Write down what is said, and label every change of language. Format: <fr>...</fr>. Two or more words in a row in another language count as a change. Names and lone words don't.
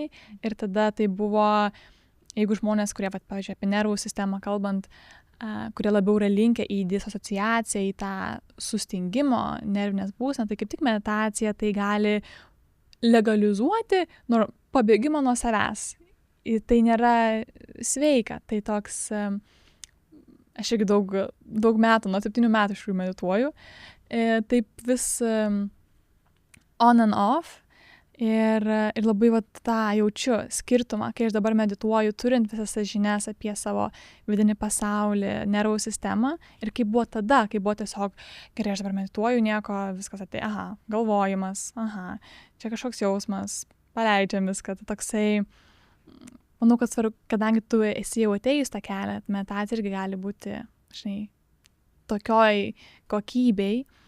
<lt>Ir tada tai buvo, jeigu žmonės, kurie, pavyzdžiui, apie nervų sistemą kalbant, kurie labiau yra linkę į disasociaciją, į tą sustingimo nervinės būseną, tai kaip tik meditacija tai gali legalizuoti pabėgimą nuo savęs. Ir tai nėra sveika. Tai toks, aš irgi daug metų, nuo 7 metų iš tikrųjų medituoju, taip vis</lt> <en>on and off.</en> <lt>Ir labai tą jaučiu skirtumą, kai aš dabar medituoju, turint visas tas žinias apie savo vidinį pasaulį, nervų sistemą. Ir kaip buvo tada, kai buvo tiesiog, gerai, aš dabar medituoju, nieko, viskas atėjo, galvojimas, čia kažkoks jausmas, paleidžiam viską, tai toksai, manau, kad svarbu, kadangi tu esi jau atėjus tą kelią, meditacija irgi gali būti, žinai, tokioj kokybei.</lt>